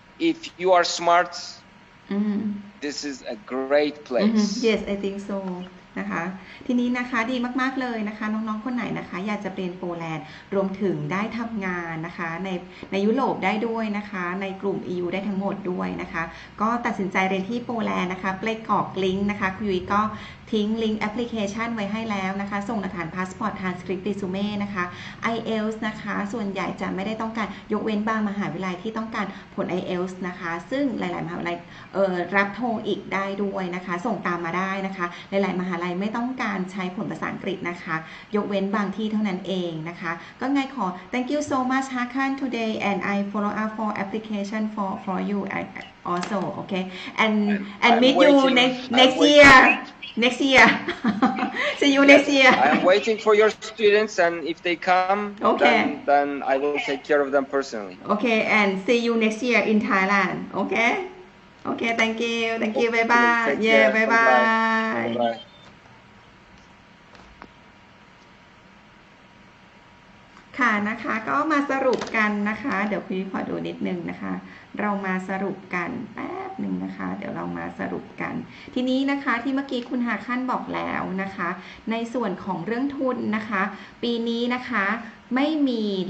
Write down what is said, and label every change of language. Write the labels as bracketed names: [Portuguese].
[English] If you are smart, this is a great place. Yes, I think so. [Thai] นะคะทีนี้นะคะดีมากๆเลยนะคะน้องๆคนไหนนะคะอยากจะเรียนโปแลนด์รวมถึงได้ทำงานนะคะในยุโรปได้ด้วยนะคะในกลุ่ม EU ได้ทั้งหมดด้วยนะคะก็ตัดสินใจเรียนที่โปแลนด์นะคะไปกรอกลิงก์นะคะคุยก็ทิ้งลิงก์แอปพลิเคชันไว้ให้แล้วนะคะส่งหลักฐานพาสปอร์ตทรานสคริปต์เรซูเม่นะคะ IELTS นะคะส่วนใหญ่จะไม่ได้ต้องการยกเว้นบางมหาวิทยาลัยที่ต้องการผล IELTS นะคะซึ่งหลายๆมหาวิทยาลัย รับโทอีกได้ด้วยนะคะส่งตามมาได้นะคะหลายๆมหาวิทยาลัยไม่ต้องการใช้ผลภาษาอังกฤษนะคะยกเว้นบางที่เท่านั้นเองนะคะก็ไงขอ [English] thank you so much Hakan today and I follow up for application for you also okay and meet you next year [Thai] see you next year [English] I'm waiting for your students and if they come okay then I will take care of them personally okay and see you next year in Thailand okay thank you bye bye [Thai] yeah bye byeค่ะนะคะก็มาสรุปกันนะคะเดี๋ยวพี่ขอดูนิดนึงนะคะเรามาสรุปกันแป๊บหนึ่งนะคะเดี๋ยวเรามาสรุปกันทีนี้นะคะที่เมื่อกี้คุณหาขั้นบอกแล้วนะคะในส่วนของเรื่องทุนนะคะปีนี้นะคะไม่มี